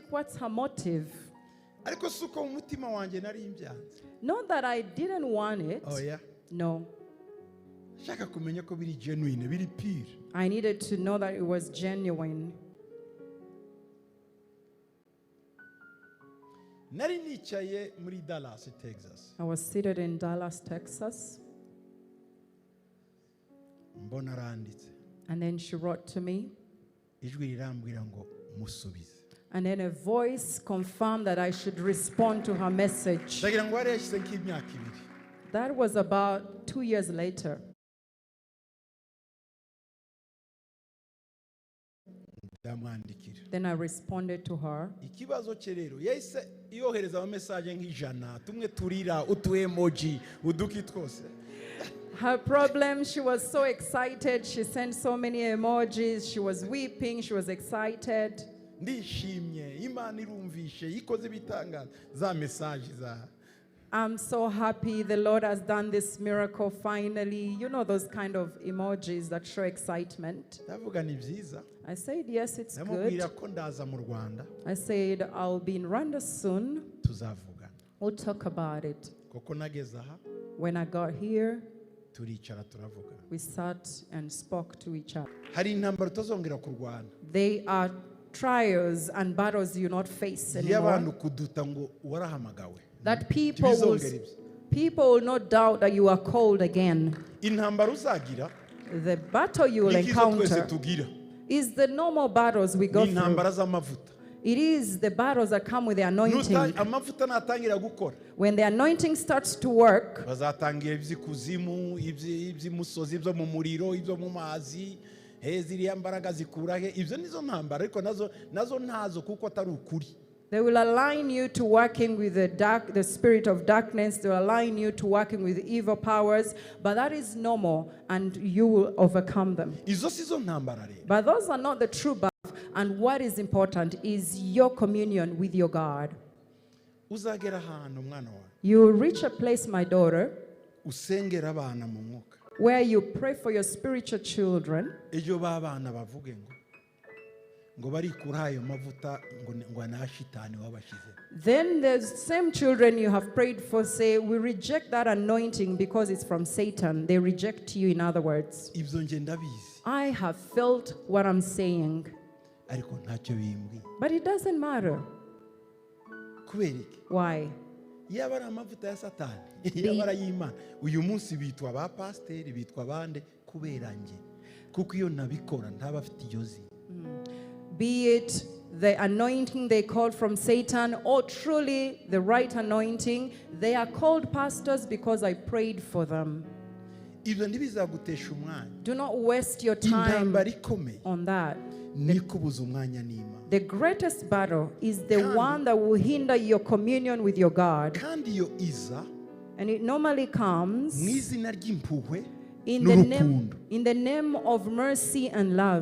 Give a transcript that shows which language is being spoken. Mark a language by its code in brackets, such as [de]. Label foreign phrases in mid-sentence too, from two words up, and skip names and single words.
[en] What's her motive? [rw] Ariko suko mu mutima wanjye nari imbyanze. [en] Not that I didn't want it. Oh yeah. No. [rw] Shaka kumenya ko biri genuine, biri pure. [en] I needed to know that it was genuine. [rw] Nari nicaye muri Dallas, Texas. [en] I was seated in Dallas, Texas, [rw] Mbona aranditse. [en] and then she wrote to me. [rw] ijwi rirambwira ngo musubize. [en] And then a voice confirmed that I should respond to her message. [rw] ndagira ngo wari yashyize nk'imyaka 2. [en] That was about 2 years later. [rw] ndamwandikira. [en] Then I responded to her. [rw] ikibazo cye rero yahise yohereza amamesaje nk'ijana, tumwe turira, utu emoji, uduki twose. [en] Her problem, she was so excited. She sent so many emojis. She was weeping. She was excited. [rw] ndishimye, Imana irumvishe, ikoze ibitangaza, za mesaje za. [en] I'm so happy the Lord has done this miracle finally. You know those kind of emojis that show excitement. [rw] ndavuga ni byiza. [en] I said, yes, it's good. [rw] ndamubwira ko ndaza mu Rwanda, [en] I said, I'll be in Rwanda soon. [rw] tuzavugana. [en] We'll talk about it. [rw] koko nageze aha, [en] When I got here, [rw] turicara turavugana. [en] we sat and spoke to each other. [rw] hari intambara utazongera kurwana. [en] They are trials and battles you not face [rw] y'abantu [en] anymore. [rw] kuduta ngo warahamagawe. [en] That people will not doubt that you are called again. [rw] intambara uzagira [en] The battle you will [rw] nikizo twese [en] encounter [rw] tugira. [en] is the normal battles we go [rw] ni [en] through. [rw] intambara z'amavuta. [en] It is the battles that come with the anointing. [rw] amavuta natangira gukora, [en] When the anointing starts to work, [rw] bazatangira iby'ikuzimu, iby'imusozi, ibyo mu muriro, ibyo mu mazi, ziriya mbaraga zikura he. ibyo nizo ntambara, ariko nazo ntazo kuko atari ukuri. [en] they will align you to working with the spirit of darkness. They will align you to working with evil powers. But that is normal, and you will overcome them. [rw] izo sizo ntambara rero. [en] But those are not the true battle. And what is important is your communion with your God. [rw] uzagera ahantu mwana wawe, [en] You will reach a place, my daughter, [rw] usengera abana mu mwuka. [en] where you pray for your spiritual children. [rw] ejo b'abana bavuge ngo barikura ayo mavuta ngo anashitani wabashize. [en] Then the same children you have prayed for say, we reject that anointing because it's from Satan. They reject you, in other words. [rw] ibyo nje ndabizi, [en] I have felt what I'm saying, [rw] ariko ntacyo bimbwiye. [en] but it doesn't matter. [rw] kubera iki? [en] Why? [rw] yaba ari amavuta ya satani, yaba ari ay'Imana, uyu munsi bitwa ba pasiteri, bitwa bande kubera nge, kuko iyo nabikora ntaba afite iyo zi. [en] Be it the anointing they called from Satan or truly the right anointing, they are called pastors because I prayed for them. [rw] ibyo ntibizagutesha umwanya. [en] Do not waste your time [rw] intambara ikomeye [en] on that. [rw] ni kubuza umwanya n'Imana. [en] The greatest battle is the one that will hinder your communion with your God. [rw] kandi iyo iza [en] And it normally comes [rw] mu izina ry'impuhwe [en] in [rw] n'urukundo. [en] the name of mercy and love.